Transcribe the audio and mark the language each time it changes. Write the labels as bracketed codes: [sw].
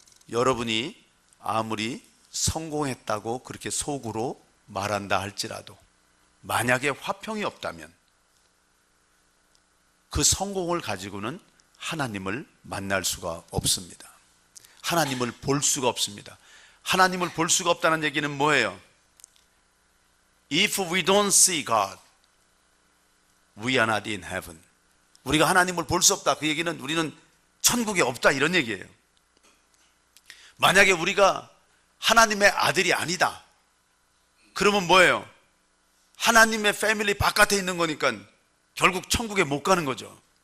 [ko] 여러분이 아무리 성공했다고 그렇게 속으로 말한다 할지라도 만약에 화평이 없다면 그 성공을 가지고는 하나님을 만날 수가 없습니다. 하나님을 볼 수가 없습니다. 하나님을 볼 수가 없다는 얘기는 뭐예요? [en] If we don't see God, we are not in heaven. [ko] 우리가 하나님을 볼 수 없다. 그 얘기는 우리는 천국에 없다 이런 얘기예요. 만약에 우리가 하나님의 아들이 아니다. 그러면 뭐예요? 하나님의 패밀리 바깥에 있는 거니까 결국 천국에 못 가는 거죠.